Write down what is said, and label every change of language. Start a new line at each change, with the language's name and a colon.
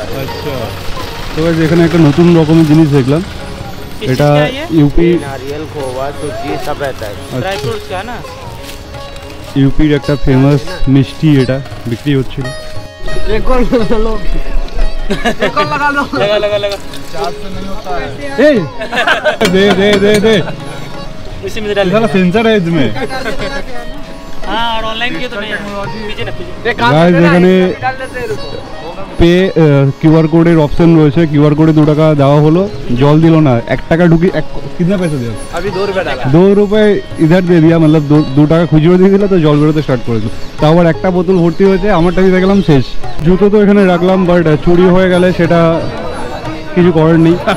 Bangla: আচ্ছা, তো এখানে একটা নতুন রকমের জিনিস দেখলাম, এটা ইউপি
Hindi: नारियल खोवा सूजी सब रहता है। ड्राई फ्रूट्स का ना,
Bangla: ইউপির একটা ফেমাস মিষ্টি, এটা বিক্রি হচ্ছিল।
Hindi: लगा लगा लगा
Bangla: এই দে দে দে দে,
Hindi: इसी में डाल। साला सेंसर है इसमें। हाँ, और ऑनलाइन किया तो नहीं, पीछे ना पीछे।
Bangla: গাইস এখানে পে কিউআর কোডের অপশন রয়েছে, কিউআর কোডে 2 টাকা দেওয়া হলো, জল দিল না, 1 টাকা ঢুকি,
Hindi: कितना पैसा दिया? अभी 2 रुपए डाला। 2 रुपए इधर दे दिया, मतलब
Bangla: 2 টাকা খুচরো দিয়ে দিল, তো জল বেরোতে স্টার্ট করেছিল। তো আবার একটা বোতল ভর্তি হয়েছে, আমারটা দিয়ে দেখলাম শেষ। জুতো তো এখানে রাখলাম, বাট চুরি হয়ে গেলে সেটা কিছু করার নেই।